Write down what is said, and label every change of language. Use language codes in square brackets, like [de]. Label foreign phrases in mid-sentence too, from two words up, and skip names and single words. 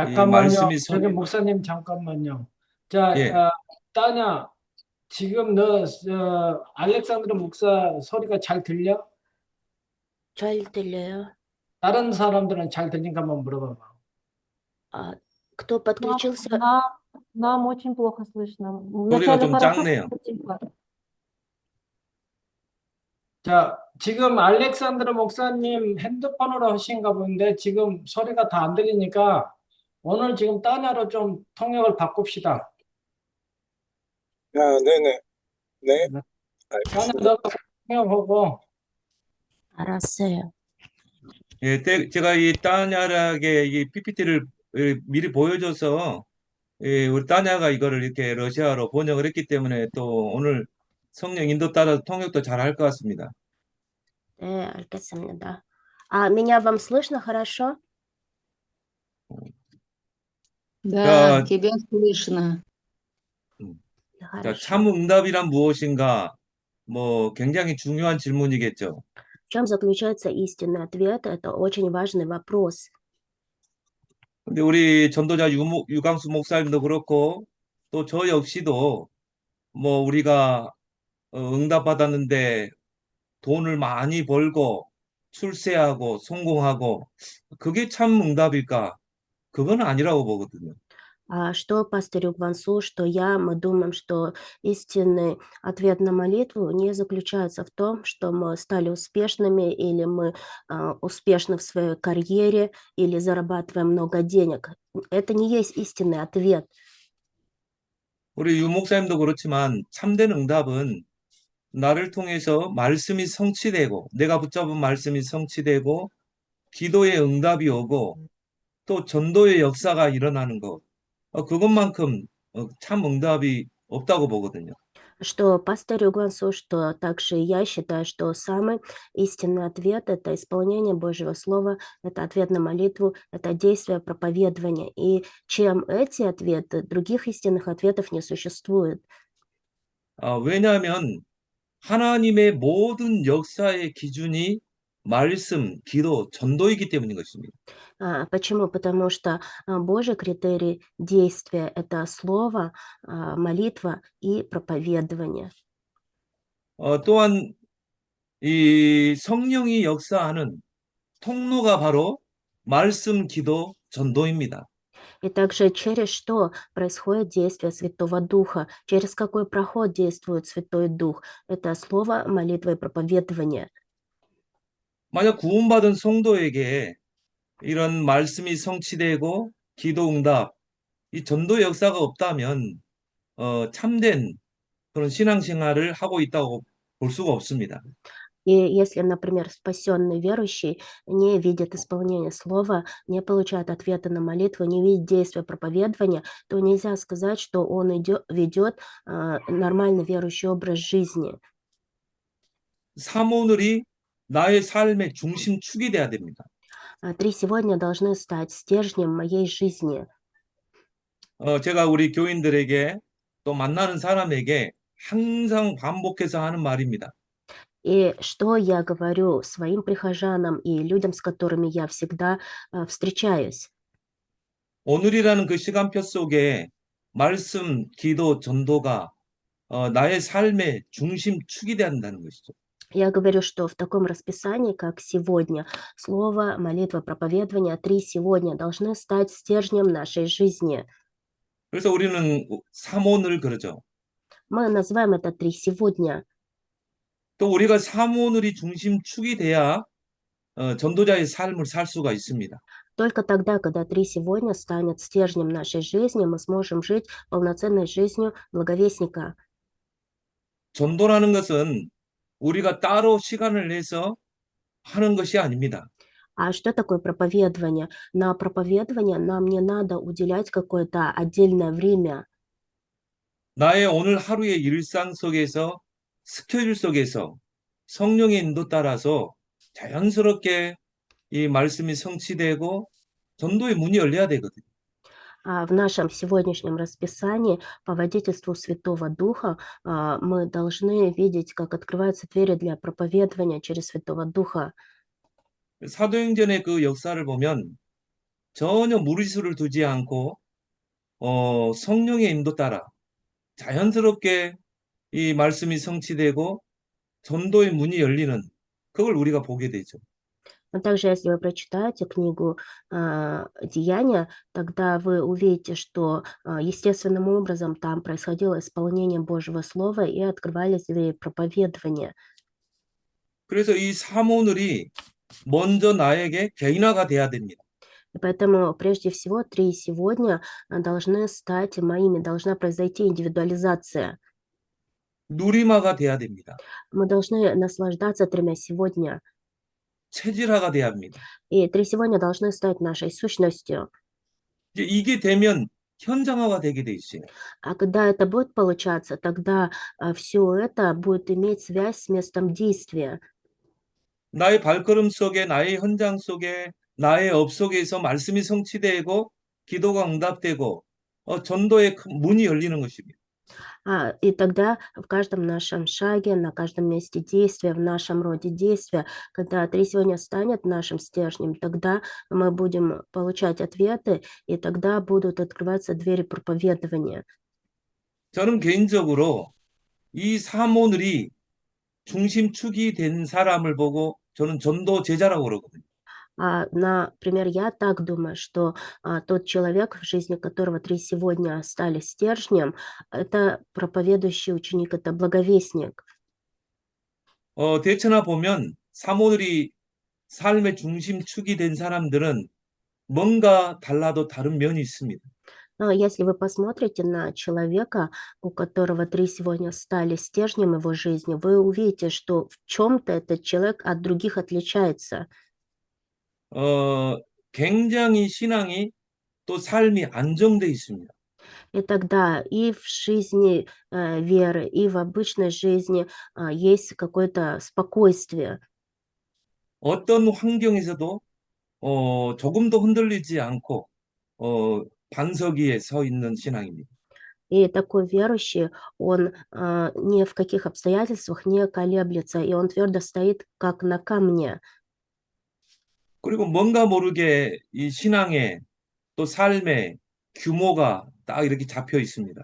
[ko] 잠깐만요. 말씀이 저기 목사님 잠깐만요. 자, 예. 따냐, 지금 너 알렉산드로 목사 소리가 잘 들려? 잘 들려요. 다른 사람들은 잘 들린가 한번 물어봐봐. [ru] А кто подключился? Нам очень плохо слышно. [ko] 소리가 [ru] Вначале [ko] 좀 [ru] хорошо, [ko] 작네요. [ru] потом тихо. [ko] 자, 지금 알렉산드로 목사님 핸드폰으로 하신가 본데 지금 소리가 다 안 들리니까 오늘 지금 따냐로 좀 통역을 바꿉시다. 네네. 네. 따냐, 알겠습니다. 너가 통역하고 알았어요. 예, 제가 이 따냐락의 이 PPT를 미리 보여줘서 우리 따냐가 이거를 이렇게 러시아로 번역을 했기 때문에 또 오늘 성령 인도 따라 통역도 잘 할 것 같습니다. 네, 알겠습니다. [ru] А меня вам слышно хорошо? Да, [ko] 자, [ru] тебя слышно. [ko] 자, [ru] Хорошо. [ko] 참 응답이란 무엇인가? 뭐 굉장히 중요한 질문이겠죠. [ru] В чем заключается истинный ответ? Это очень важный вопрос. [ko] 근데 우리 전도자 유광수 목사님도 그렇고 또 저 역시도 뭐 우리가 응답받았는데 돈을 많이 벌고 출세하고 성공하고 그게 참 응답일까? 그건 아니라고 보거든요. [ru] А что пастырь Югвансу, что мы думаем, что истинный ответ на молитву не заключается в том, что мы стали успешными или мы успешны в своей карьере или зарабатываем много денег. Это не есть истинный ответ. [ko] 우리 유 목사님도 그렇지만 참된 응답은 나를 통해서 말씀이 성취되고 내가 붙잡은 말씀이 성취되고 기도의 응답이 오고 또 전도의 역사가 일어나는 것. 그것만큼 참 응답이 없다고 보거든요. [ru] Что пастырь Югвансу, что также и я считаю, что самый истинный ответ – это исполнение Божьего Слова, это ответ на молитву, это действие проповедования. И чем эти ответы, других истинных ответов не существует. [ko] 왜냐하면 하나님의 모든 역사의 기준이 말씀, 기도, 전도이기 때문인 것입니다. [ru] Почему? Потому что Божий критерий действия – это слово, молитва и проповедование. [ko] 또한 이 성령이 역사하는 통로가 바로 말씀, 기도, 전도입니다. [ru] И также через что происходит действие Святого Духа, через какой проход действует Святой Дух. Это слово, молитва и проповедование. [ko] 만약 구원받은 성도에게 이런 말씀이 성취되고 기도 응답, 이 전도 역사가 없다면 참된 그런 신앙생활을 하고 있다고 볼 수가 없습니다. [ru] И если, например, спасенный верующий не видит исполнения слова, не получает ответа на молитву, не видит действия проповедования, то нельзя сказать, что он ведет нормальный верующий образ жизни. [ko] 사모늘이 나의 삶의 중심축이 돼야 됩니다. [ru] 3 сегодня должны стать стержнем моей жизни. [ko] 제가 우리 교인들에게 또 만나는 사람에게 항상 반복해서 하는 말입니다. [ru] И что я говорю своим прихожанам и людям, с которыми я всегда встречаюсь. [ko] 오늘이라는 그 시간표 속에 말씀, 기도, 전도가 나의 삶의 중심축이 돼야 한다는 것이죠. [ru] Я говорю, что в таком расписании, как сегодня, слово, молитва, проповедование, 3 сегодня должны стать стержнем нашей жизни. [ko] 그래서 우리는 삼오늘 그러죠. [ru] Мы называем это три сегодня. [ko] 또 우리가 삼오늘이 중심축이 돼야 전도자의 삶을 살 수가 있습니다. [ru] Только тогда, когда три сегодня станет стержнем нашей жизни, мы сможем жить полноценной жизнью благовестника. [ko] 전도라는 것은 우리가 따로 시간을 내서 하는 것이 아닙니다. [ru] А что такое проповедование? На проповедование нам не надо уделять какое-то отдельное время. [ko] 나의 오늘 하루의 일상 속에서 스케줄 속에서 성령의 인도 따라서 자연스럽게 이 말씀이 성취되고 전도의 문이 열려야 되거든요. [ru] В нашем сегодняшнем расписании по водительству Святого Духа мы должны видеть, как открываются двери для проповедования через Святого Духа. [ko] 사도행전의 그 역사를 보면 전혀 무리수를 두지 않고 성령의 인도 따라 자연스럽게 이 말씀이 성취되고 전도의 문이 열리는 그걸 우리가 보게 되죠. [ru] Но также, если вы прочитаете книгу «Деяния», тогда вы увидите, что естественным образом там происходило исполнение Божьего Слова и открывались двери проповедования. [ko] 그래서 이 삼오늘이 먼저 나에게 개인화가 돼야 됩니다. [ru] И поэтому, прежде всего, три сегодня должны стать моими, должна произойти индивидуализация. [ko] 누리마가 돼야 됩니다. [ru] Мы должны наслаждаться тремя сегодня. [ko] 체질화가 돼야 합니다. [ru] И три сегодня должны стать нашей сущностью. [ko] 이제 이게 되면 현장화가 되게 돼 있어요. [ru] А когда это будет получаться, тогда все это будет иметь связь с местом действия. [ko] 나의 발걸음 속에, 나의 현장 속에, 나의 업 속에서 말씀이 성취되고 기도가 응답되고 전도의 큰 문이 열리는 것입니다. [ru] И тогда в каждом нашем шаге, на каждом месте действия, в нашем роде действия, когда три сегодня станет нашим стержнем, тогда мы будем получать ответы, и тогда будут открываться двери проповедования. [ko] 저는 개인적으로 이 삼오늘이 중심축이 된 사람을 보고 저는 전도 제자라고 그러거든요. [ru] Например, я так думаю, что тот человек, в жизни которого три сегодня стали стержнем, это проповедующий ученик, это благовестник. [ko] 대처나 보면 삼오늘이 삶의 중심축이 된 사람들은 뭔가 달라도 다른 면이 있습니다. [ru] Но если вы посмотрите на человека, у которого три сегодня стали стержнем его жизни, вы увидите, что в чем-то этот человек от других отличается. [ko] 굉장히 신앙이 또 삶이 안정돼 있습니다. [ru] И тогда и в жизни веры, и в обычной жизни есть какое-то спокойствие. [ko] 어떤 환경에서도 조금도 흔들리지 않고 반석 위에 서 있는 신앙입니다. [ru] И такой верующий, он ни в каких обстоятельствах не колеблется, и он твердо стоит, как на камне. [ko] 그리고 뭔가 모르게 이 신앙의 또 삶의 규모가 딱 이렇게 잡혀 있습니다.